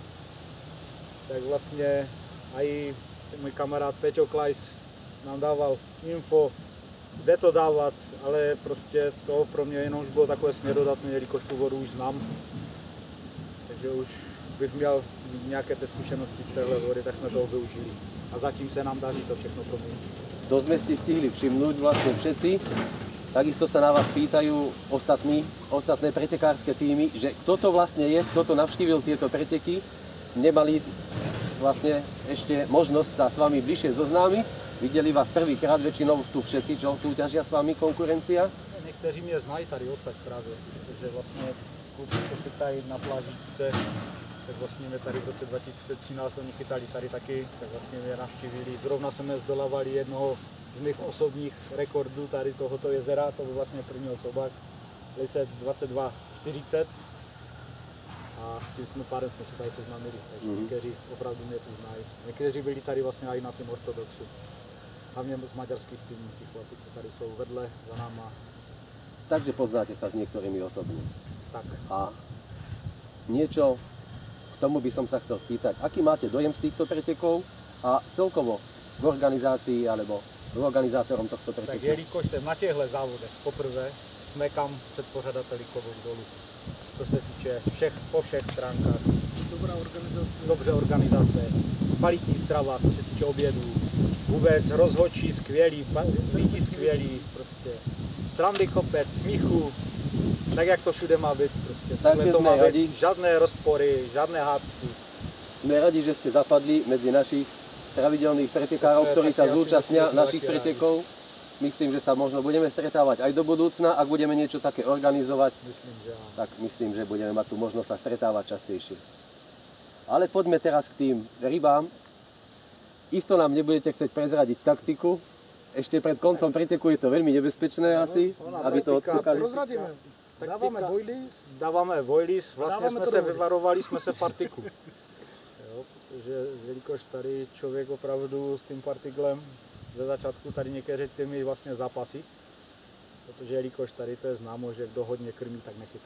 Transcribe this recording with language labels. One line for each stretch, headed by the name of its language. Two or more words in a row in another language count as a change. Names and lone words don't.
Czech: Tak vlastně i můj kamarád Peťo Klajs nám dával info, kde to dávat, ale prostě to pro mě jenom už bylo takové směrodatné, jelikož tu vodu už znám. Takže už bych měl nějaké ty zkušenosti z téhle vody, tak jsme toho využili. A zatím se nám daří to všechno proměnit.
Slovak: To sme si stihli všimnúť vlastne všetci. Takisto sa na vás pýtajú ostatné pretekárske týmy, že kto to vlastne je, kto to navštívil tieto preteky. Nemali vlastne ešte možnosť sa s vami bližšie zoznámiť. Videli vás prvýkrát, väčšinou tu všetci, čo súťažia s vami, konkurencia.
Czech: Někteří mě znají tady odsaď právě, protože vlastně kluci, co chytají na plážičce, tak vlastně mě tady v roce 2013 oni chytali tady taky, tak vlastně mě navštívili. Zrovna jsme zdolávali jednoho z mých osobních rekordů tady tohoto jezera, to byl vlastně první osobák, Lisec 2240. A tím jsme párem jsme se tady seznámili, takže někteří opravdu mě tu znají. Někteří byli tady vlastně i na tým ortodoxu. Hlavně z maďarských týmů, tí chlapí, co tady jsou vedle, za náma.
Slovak: Takže poznáte sa s niektorými osobne. Tak. A niečo k tomu by som sa chcel spýtať. Aký máte dojem z týchto pretekov a celkovo v organizácii alebo k organizátorom tohto preteku?
Czech: Tak jelikož jsem na těchto závodech poprvé, jsme kam před pořadateli klobouk dolů. To se týče po všech stránkách. Dobrá organizace. Dobře organizace, kvalitní strava, co se týče obědů. Vůbec rozhodčí skvělí, lidi skvělí, prostě srandy kopec, smíchu, tak jak to všude má být. Prostě. Takže to jsme má
Slovak: radi.
Czech: být, žádné rozpory, žádné hádky.
Slovak: Sme radi, že ste zapadli medzi našich pravidelných pretekárov, My sme ktorí
Czech: taky
Slovak: sa asi zúčastnia sme našich
Czech: taky
Slovak: pretekov. Myslím, že sa možno budeme stretávať aj do budúcna. Ak budeme niečo také organizovať, Myslím, že áno. tak myslím, že budeme mať tu možnosť sa stretávať častejšie. Ale poďme teraz k tým rybám. Isto nám nebudete chcieť prezradiť taktiku. Ešte pred koncom preteku je to veľmi nebezpečné asi, aby to odkúkali.
Czech: Rozradíme. Dáváme boilies. Dáváme boilies, vlastně Dáváme jsme se trubky. vyvarovali, jsme se partiku. Jo, protože jelikož tady člověk opravdu s tím partiklem ze začátku tady některé týmy vlastně zápasy, protože jelikož tady to je známo, že kdo hodně krmí, tak nechytá.